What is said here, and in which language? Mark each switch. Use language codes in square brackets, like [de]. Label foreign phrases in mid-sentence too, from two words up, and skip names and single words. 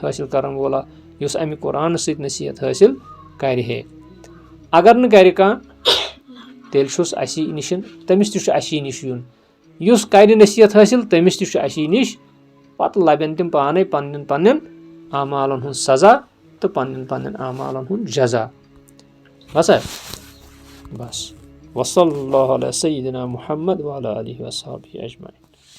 [ks] حٲصِل کرن وولا یُس اَمہِ قرآنہٕ سۭتۍ نصیحت حٲصِل کرِ ہے اگر نہٕ کرِ کانٛہہ تیٚلہِ چھُس اَسی نِش تٔمِس تہِ چھُ اَسی نِش یُن یُس کرِ نصیحت حٲصِل تٔمِس تہِ چھُ اَسی نِش پتہٕ لبن تِم پانے پننٮ۪ن پننٮ۪ن اعمالن ہُنٛد سزا تہٕ پننٮ۪ن پننٮ۪ن اعمالن ہُنٛد جزا بسا بس [ar] وصلی اللہ علیہ سیدنا محمد وعلیٰ آلہ وصحبہ اجمعین